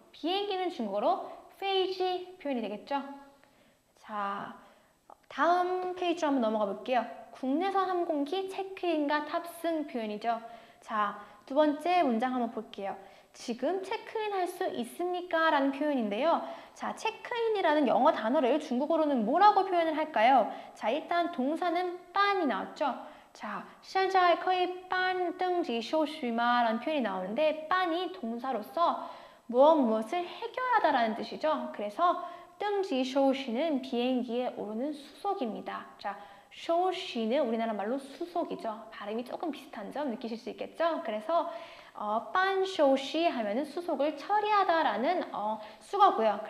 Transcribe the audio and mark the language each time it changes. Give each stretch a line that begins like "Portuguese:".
Korean: 비행기는 중국어로 페이지 표현이 되겠죠. 자, 다음 페이지로 한번 넘어가 볼게요. 국내선 항공기 체크인과 탑승 표현이죠. 자, 두 번째 문장 한번 볼게요. 지금 체크인 할 수 있습니까? 라는 표현인데요. 자, 체크인이라는 영어 단어를 중국어로는 뭐라고 표현을 할까요? 자, 일단 동사는 빤이 나왔죠.
Chinese: 자, 现在可以办登记手续吗?
Korean: 라는 표현이 나오는데 빤이 동사로서 무엇을 해결하다라는 뜻이죠. 그래서 登记手续는 비행기에 오르는 수속입니다. 자, 手续는 우리나라 말로 수속이죠. 발음이 조금 비슷한 점 느끼실 수 있겠죠? 그래서 办手续 하면은 수속을 처리하다라는 수거고요.